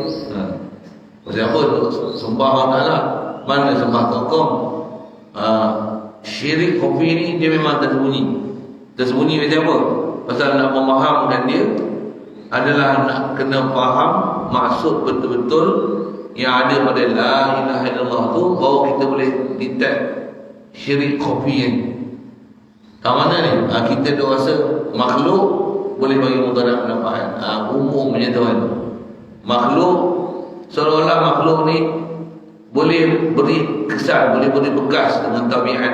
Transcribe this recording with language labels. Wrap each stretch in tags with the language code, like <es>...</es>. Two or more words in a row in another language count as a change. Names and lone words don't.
<ms>Pasal apa? Sembah Allah Ta'ala. Mana sembah tokoh? Syirik khafi ni dia memang tersembunyi. Tersembunyi macam apa? Pasal nak memahamkan dia adalah nak kena faham maksud betul-betul yang ada pada</ms> <ar>لا إله إلا الله</ar> <ms>tu, baru kita boleh detect syirik khafi ni. Tak mana ni? Kita dah rasa makhluk boleh bagi mudarat manfaat. Umumnya tuan, makhluk seolah-olah makhluk ni boleh beri kesan, boleh beri bekas dengan tabiat.</ms>